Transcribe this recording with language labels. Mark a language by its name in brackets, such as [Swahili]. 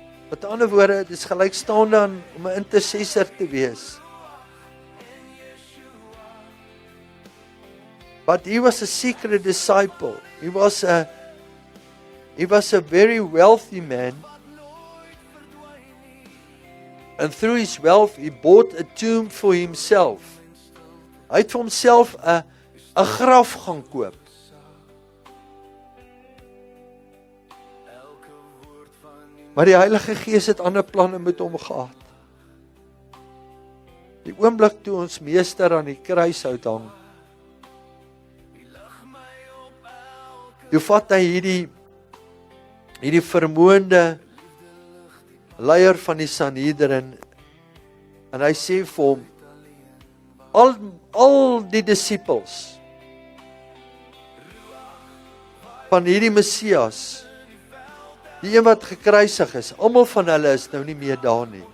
[Afrikaans] Met ander woorde, dit is gelykstaande aan om 'n intercessor te wees. [English] But he was a secret disciple. He was a very wealthy man. And through his wealth, he bought a tomb for himself. [Afrikaans] Hy het vir homself 'n graf gaan koop. Maar die Heilige Gees het ander planne met hom gehad. Die oomblik toe ons meester aan die kruis hang, toe vat hy hierdie vermoënde leier van die Sanhedrin, en hy sê vir hom, al die disippels van hierdie Messias, die een wat gekruisig is, almal van hulle is nou nie meer daar nie.